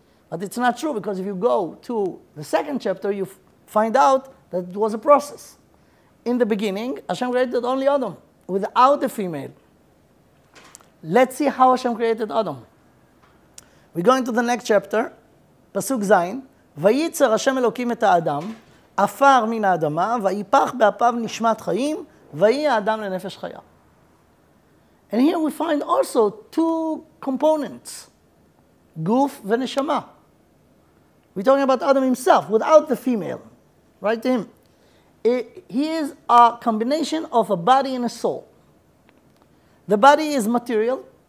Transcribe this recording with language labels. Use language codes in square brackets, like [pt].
[en] But it's not true, because if you go to the second chapter, you find out that it was a process. In the beginning, Hashem created only Adam, without the female. Let's see how Hashem created Adam. We go into the next chapter, Pasuk Zayin. [he] וייצר השם אלוקים את האדם, עפר מן האדמה, ויפח באפיו נשמת חיים, ויהי האדם לנפש חיה. [en] And here we find also two components, guf ונשמה. We're talking about Adam himself, without the female, right? Him. He is a combination of a body and a soul. The body is material.